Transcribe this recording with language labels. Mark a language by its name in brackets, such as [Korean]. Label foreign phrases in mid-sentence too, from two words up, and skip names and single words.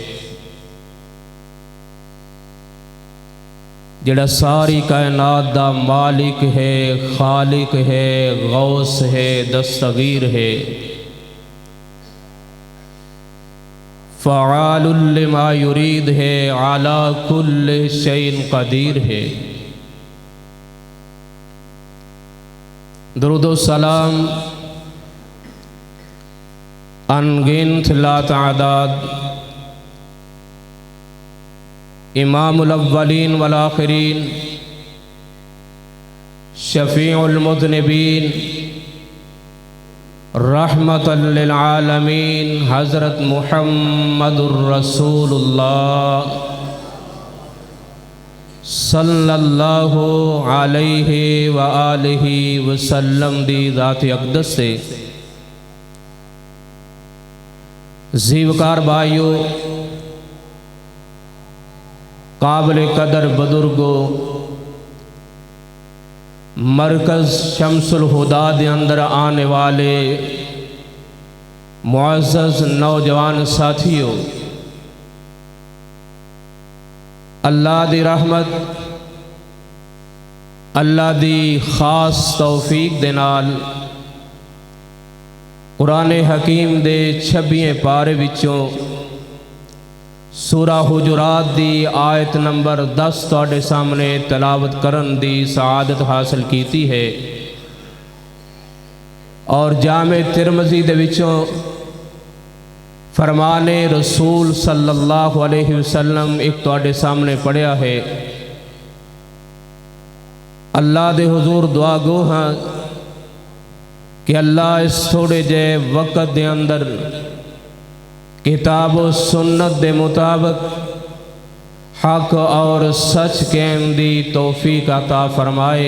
[Punjabi] جہڑا ساری کائنات دا مالک ہے، خالق ہے، غوث ہے، دستگیر ہے, [Arabic] فعال لما يريد [Punjabi] ہے, [Arabic] على كل شيء قدير ہے. [Urdu] درود سلام ان گنت لاتعداد [Arabic] إمام الأولين والآخرين, شفيع المذنبين، رحمة للعالمين، حضرت محمد رسول الله صلى الله عليه وآله وسلم [Urdu] دی ذات اقدس سے ذیوکار بھائیو، قابل قدر بزرگو, مرکز شمس الہدیٰ کے اندر آنے والے معزز نوجوان ساتھیو, [Punjabi] اللہ دی رحمت, اللہ دی خاص توفیق دے نال قرآن حکیم دے 26ویں پارے وچوں سورہ حجرات دی آیت نمبر 10 تہاڈے سامنے تلاوت کرن دی سعادت حاصل کیتی ہے اور جامع ترمذی دے وچوں فرمان رسول [Arabic] صلى الله عليه وسلم [Punjabi] ایک تہاڈے سامنے پڑھیا ہے. اللہ دے حضور دعا گو ہاں کہ اللہ اس تھوڑے جے وقت دے اندر کتاب و سنت دے مطابق حق اور سچ کہن دی توفیق عطا فرمائے.